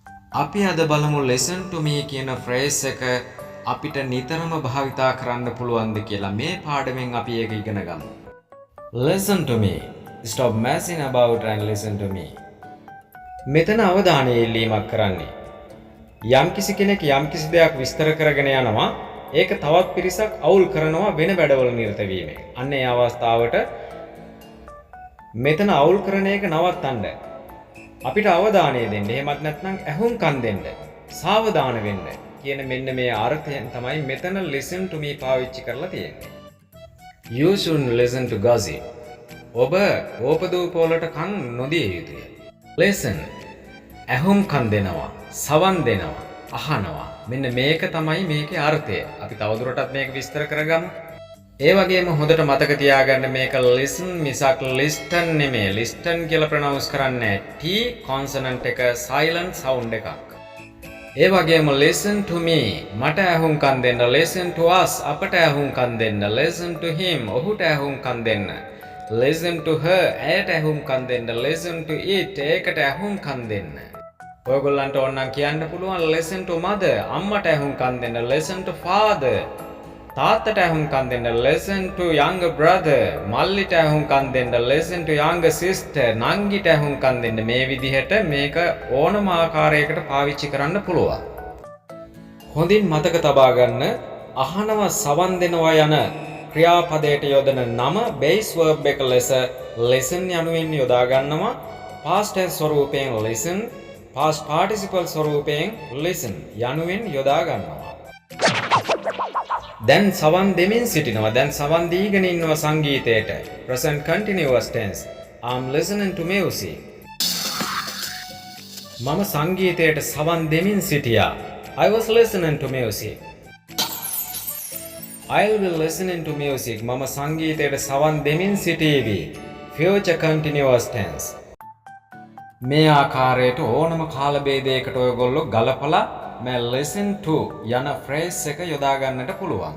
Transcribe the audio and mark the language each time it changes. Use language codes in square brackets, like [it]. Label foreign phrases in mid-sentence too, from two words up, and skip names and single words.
[si] අපි අද බලමු [en] listen to me [si] කියන phrase එක අපිට නිතරම භාවිතා කරන්න පුළුවන්ද කියලා. මේ පාඩමෙන් අපි ඒක ඉගෙන ගමු. [en] Listen to me. Stop messing about and listen to me. [si] මෙතන අවධානය ඉල්ලීමක් කරන්නේ. යම්කිසි කෙනෙක් යම්කිසි දෙයක් විස්තර කරගෙන යනවා. ඒක තවත් පිරිසක් අවුල් කරනවා වෙන වැඩවල නිරත වීමෙන්. අන්න ඒ අවස්ථාවට මෙතන අවුල් කරන එක නවත්තන්න. අපිට අවධානය දෙන්න. එහෙමත් නැත්නම් ඇහුම්කන් දෙන්න. සාවධාන වෙන්න. කියන මෙන්න මේ අර්ථයෙන් තමයි මෙතන [en] listen to me [si] පාවිච්චි කරලා තියෙන්නේ. [en] You shouldn't listen to gossip. [si] ඔබ ඕපදූප වලට කන් නොදිය යුතුය. Listen. ඇහුම්කන් දෙනවා. සවන් දෙනවා. අහනවා. මෙන්න මේක තමයි මේකේ අර්ථය. අපි තවදුරටත් මේක විස්තර කරගමු. ඒ වගේම හොඳට මතක තියාගන්න මේක listen මිසක් listen නෙමෙයි. listen කියලා ප්‍රොනවුන්ස් කරන්නේ [en] T consonant [si] එක [en] silent sound [si] එකක්. ඒ වගේම [en] listen to me [si] මට ඇහුම්කන් දෙන්න. [en] listen to us [si] අපට ඇහුම්කන් දෙන්න. [en] listen to him [si] ඔහුට ඇහුම්කන් දෙන්න. [en] listen to her [si] ඇයට ඇහුම්කන් දෙන්න. [en] listen to it [si] ඒකට ඇහුම්කන් දෙන්න. ඔයගොල්ලන්ට ඕනනම් කියන්න පුළුවන් [en] listen to mother [si] අම්මට ඇහුම්කන් දෙන්න. [en] listen to father [si] තාත්තට ඇහුම්කන් දෙන්න. [en] listen to younger brother [si] මල්ලිට ඇහුම්කන් දෙන්න. [en] listen to younger sister [si] නංගිට ඇහුම්කන් දෙන්න. මේ විදිහට මේක ඕනම ආකාරයකට පාවිච්චි කරන්න පුළුවන්. හොඳින් මතක තබා ගන්න අහනවා සවන් දෙනවා යන ක්‍රියාපදයට යොදන නම [en] base verb [si] එක ලෙස listen යනුවෙන් යොදා ගන්නවා. [en] past tense [si] ස්වරූපයෙන් listen [en] past participle [si] ස්වරූපයෙන් listen යනුවෙන් යොදා ගන්නවා. දැන් සවන් දෙමින් සිටිනවා. දැන් සවන් දීගෙන ඉන්නවා සංගීතයට. [en] present continuous tense. I'm listening to music. [si] මම සංගීතයට සවන් දෙමින් සිටියා. [en] I was listening to music. I'll be listening to music. [si] මම සංගීතයට සවන් දෙමින් සිටීවි. [en] future continuous tense. [si] මේ ආකාරයට ඕනම කාල භේදයකට ඔයගොල්ලෝ ගලපලා මේ [en] listen to [si] යන phrase එක යොදා ගන්නට පුළුවන්.